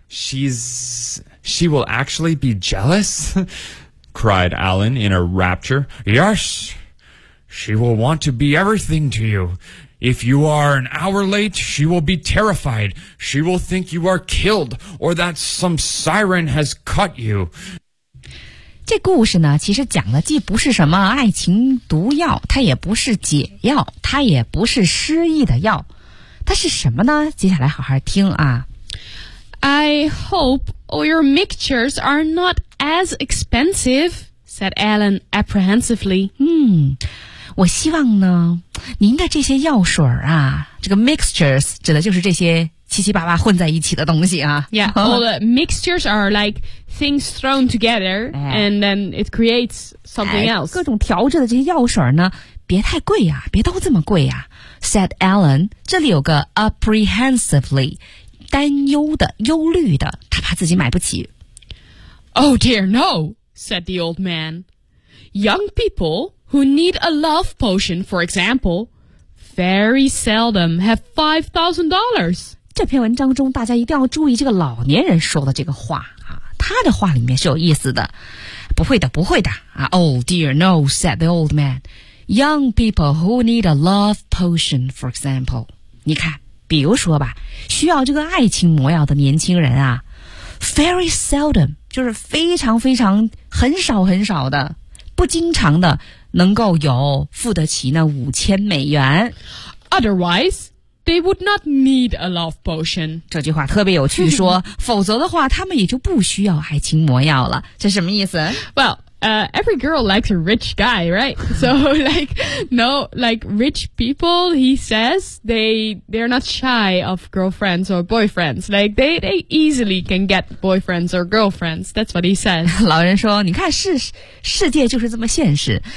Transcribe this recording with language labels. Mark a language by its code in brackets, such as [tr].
[en] She will actually be jealous? cried Alan in a rapture. Yes, she will want to be everything to you. If you are an hour late, she will be terrified. She will think you are killed or that some siren has caught you. [zh] 这故事呢，其实讲的既不是什么爱情毒药，它也不是解药，它也不是失忆的药，它是什么呢？接下来好好听啊。 [en] I hope all your mixtures are not as expensive, said Alan apprehensively. [zh] 我希望呢，您的这些药水啊，这个 mixtures 指的就是这些七七八八混在一起的东西啊。 [en] Yeah, all the mixtures are like things thrown together, and then it creates something else. [zh] 各种调制的这些药水呢，别太贵啊，别都这么贵啊。 [en] Said Alan, [zh] 这里有个 apprehensively, 担忧的，忧虑的，他怕自己买不起。 [en] Oh dear no, said the old man. Young people... who need a love potion, for example, very seldom have $5,000. [zh] 这篇文章中大家一定要注意这个老年人说的这个话、啊、他的话里面是有意思的。不会的不会的、 [en] 啊、Oh dear no, said the old man. Young people who need a love potion, for example. [zh] 你看比如说吧需要这个爱情魔药的年轻人啊 [en] very seldom, [zh] 就是非常非常很少很少的不经常的能够有付得起那$5,000。 [en] Otherwise, they would not need a love potion. [zh] 这句话特别有趣说否则的话他们也就不需要爱情魔药了。这什么意思 [en] ?Well, every girl likes a rich guy, right? So, like, no, like, rich people, he says, they're not shy of girlfriends or boyfriends. Like, they easily can get boyfriends or girlfriends. That's what he says. [zh] 老人说你看世界就是这么现实。